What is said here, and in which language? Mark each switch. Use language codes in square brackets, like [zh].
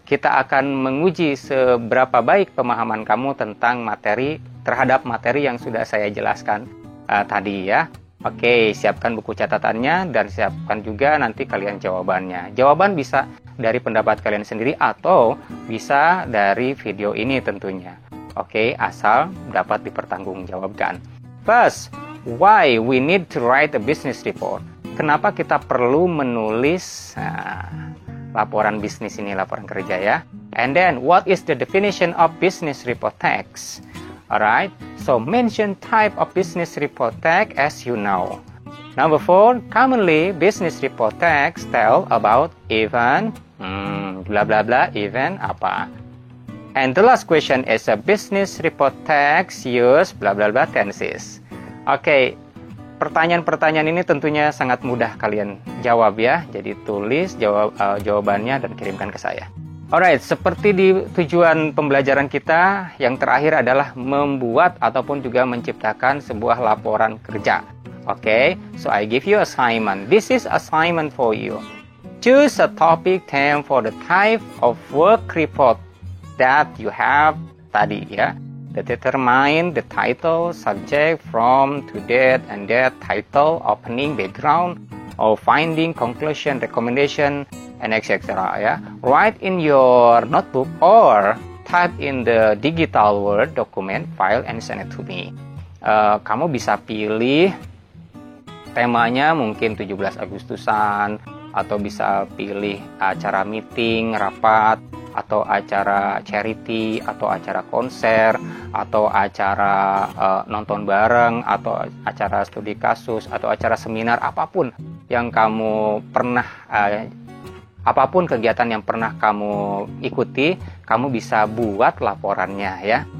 [id] Kita akan menguji seberapa baik pemahaman kamu tentang terhadap materi yang sudah saya jelaskan tadi ya. Oke, siapkan buku catatannya dan siapkan juga nanti kalian jawabannya. Jawaban bisa dari pendapat kalian sendiri atau bisa dari video ini tentunya. Oke, asal dapat dipertanggungjawabkan. [en] First, why we need to write a business report? [id] Kenapa kita perlu menulis laporan bisnis ini, laporan kerja ya? [en] And then, what is the definition of business report text? Alright, so mention type of business report text as you know. Number 4, commonly business report text tell about event, bla bla bla, event apa. And the last question is a business report text use bla bla bla tenses. [id] Oke, pertanyaan-pertanyaan ini tentunya sangat mudah kalian jawab ya. Jadi tulis jawabannya dan kirimkan ke saya. Alright, seperti di tujuan pembelajaran kita, yang terakhir adalah membuat ataupun juga menciptakan sebuah laporan kerja. [en] Oke, so I give you assignment. This is assignment for you. Choose a topic theme for the type of work report that you have [id] tadi ya. [en] Determine the title, subject, from, to, that, and that, title, opening, background, or finding, conclusion, recommendation, and etc. ya. Write in your notebook or type in the digital Word document file and send it to me. [id] Kamu bisa pilih temanya mungkin 17 Agustusan, atau bisa pilih acara meeting, rapat, atau acara charity, atau acara konser, atau acara nonton bareng, atau acara studi kasus, atau acara seminar, apapun yang kamu pernah, apapun kegiatan yang pernah kamu ikuti, kamu bisa buat laporannya ya.